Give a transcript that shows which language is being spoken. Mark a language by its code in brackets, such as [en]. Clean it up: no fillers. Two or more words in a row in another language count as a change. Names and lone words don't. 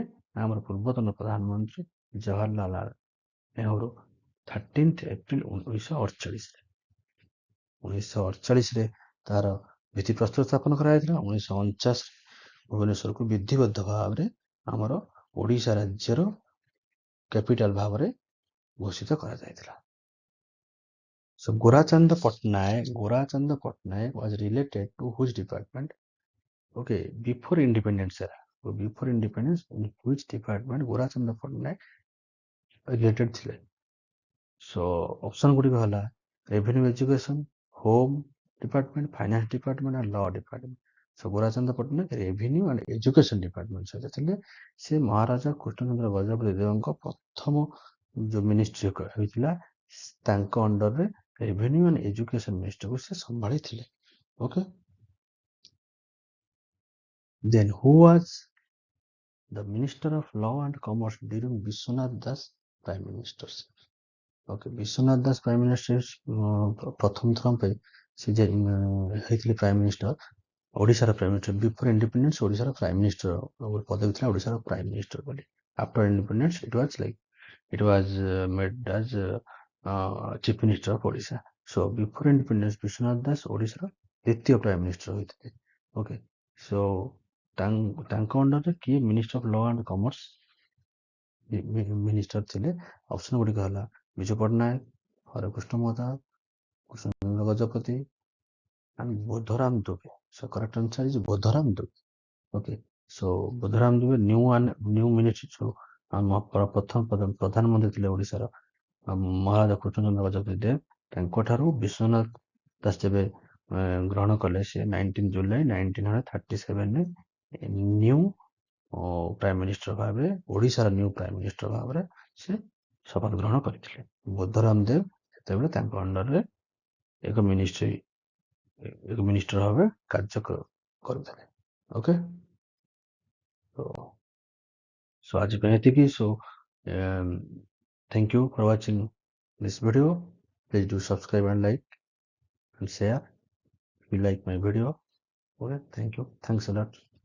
[or] ଆମର ପୂର୍ବତନ ପ୍ରଧାନମନ୍ତ୍ରୀ ଜବାହରଲାଲ ନେହେରୁ 13 ଏପ୍ରିଲ 1948 ରେ। 1948 ରେ ତାର ଭିତ୍ତିପ୍ରସ୍ତର ସ୍ଥାପନ କରାଯାଇଥିଲା। 1949 ରେ ଭୁବନେଶ୍ୱରକୁ ବିଧିବଦ୍ଧ ଭାବରେ ଆମର ଓଡ଼ିଶା ରାଜ୍ୟର କ୍ୟାପିଟାଲ ଭାବରେ ଘୋଷିତ କରାଯାଇଥିଲା। [en] So Gorachand Patnaik was related to which department? Okay, before independence era. So before independence, in which department Gorachand Patnaik related ଥିଲେ? So option [or] ଗୁଡ଼ିକ ହେଲା [en] revenue education, home department, finance department and law department. So Gorachand Patnaik revenue and education department [or] ସହିତ ଥିଲେ। ସେ ମହାରାଜା କୃଷ୍ଣଚନ୍ଦ୍ର ଗଜପତି ଦେବଙ୍କ ପ୍ରଥମ ଯୋଉ ମିନିଷ୍ଟ୍ରି ହୋଇଥିଲା ତାଙ୍କ ଅଣ୍ଡରରେ [en] revenue and education ministry [or] ସେ ସମ୍ଭାଳିଥିଲେ। ଓକେ, [en] Then who was the Minister of Law and Commerce during Vishwanath Das Prime Ministership? Okay, Vishwanath Das Prime Minister [or] ପ୍ରଥମ ଥର ପାଇଁ ସେ ଯେ ହେଇଥିଲେ [en] prime minister [or] ଓଡ଼ିଶାର [en] prime minister before independence [or] ଓଡ଼ିଶାର [en] prime minister [or] ଗୋଟେ ପଦବୀ ଥିଲା ଓଡ଼ିଶାର [en] prime minister [or] ବୋଲି [en] after independence it was made as chief minister of Odisha. So before independence [or] ବିଶ୍ୱନାଥ ଦାସ ଓଡ଼ିଶାର ଦ୍ୱିତୀୟ [en] prime minister [or] ହୋଇଥିଲେ. [en] okay so [or] ତାଙ୍କ ଅଣ୍ଡରରେ କିଏ [en] minister of law and commerce minister [or] ଥିଲେ? ଅପସନ ଗୁଡ଼ିକ ହେଲା ବିଜୁ ପଟ୍ଟନାୟକ, ହରେକୃଷ୍ଣ ମହତାବ, କୃଷ୍ଣଚନ୍ଦ୍ର ଗଜପତି and ବୋଧରାମ ଦୁବେ. [en] So correct answer is [or] ବୋଧରାମ ଦୁବେ. [en] Okay, so [or] ବୋଧରାମ ଦୁବେ [en] new minister [or] ପ୍ରଥମ ପ୍ରଧାନମନ୍ତ୍ରୀ ଥିଲେ ଓଡ଼ିଶାର ମହାରାଜା କୃଷ୍ଣଚନ୍ଦ୍ର ଗଜପତି ଦେବ ତାଙ୍କଠାରୁ ବିଶ୍ୱନାଥ ଦାସ ଯେବେ ଗ୍ରହଣ କଲେ ସେ 19 ଜୁଲାଇ 1937ରେ [en] new prime minister [or] ଭାବରେ ଓଡ଼ିଶାର [en] new prime minister [or] ଭାବରେ ସେ ଶପଥ ଗ୍ରହଣ କରିଥିଲେ। ବୋଧରାମ ଦେବ ସେତେବେଳେ ତାଙ୍କ ଅଣ୍ଡରରେ ଏକ ମିନିଷ୍ଟର ଭାବେ କାର୍ଯ୍ୟ କରୁଥିଲେ। [en] okay so [or] ଆଜି ପାଇଁ ଏତିକି। [en] So thank you for watching this video. Please do subscribe and like and share if you like my video. Okay, thank you, thanks a lot.